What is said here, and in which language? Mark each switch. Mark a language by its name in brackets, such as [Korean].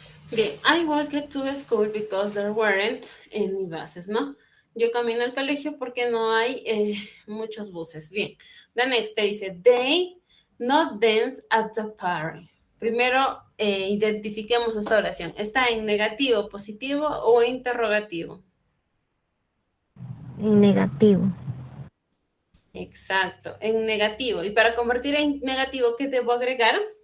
[English] Bien, I walked to school because there weren't any buses, ¿no? [Spanish] Yo camino al colegio porque no hay muchos buses. [English] Bien, the next [Spanish] te dice, [English] they not dance at the party. [Spanish] Primero, identifiquemos esta oración. ¿Está en negativo, positivo o interrogativo? En negativo. Exacto, en negativo. Y para convertir en negativo, ¿qué debo agregar?